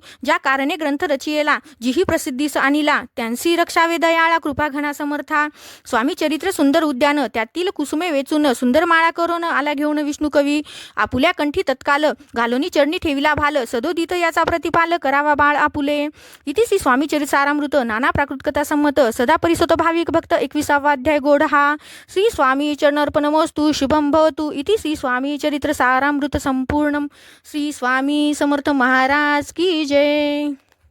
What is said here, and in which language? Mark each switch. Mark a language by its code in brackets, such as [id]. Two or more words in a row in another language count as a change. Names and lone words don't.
[mr] ज्या कारणे ग्रंथ रचियेला. जिही प्रसिद्धीस आणिला. त्यांसी रक्षावे दयाळा कृपा घना समर्था. स्वामी चरित्र सुंदर उद्यान. त्यातील कुसुमे वेचून सुंदर माळा करून आला घेऊन विष्णू कवी. आपुल्या कंठी तत्काल घालोनी चरणी ठेविला भाल. सदोदित याचा प्रतिपाल करावा बाळ आपुले. इति श्री स्वामी चरित सारामृत नाना प्राकृत कथा संमत. सदा परिसत भाविक भक्त 21वा अध्याय गोड हा. [sa] श्री स्वामी चरणार्पणमस्तु. शुभम भवतु. इति श्री स्वामी चरित्र सारामृत संपूर्णम. [mr] श्री स्वामी समर्थ महाराज [hi] की जय.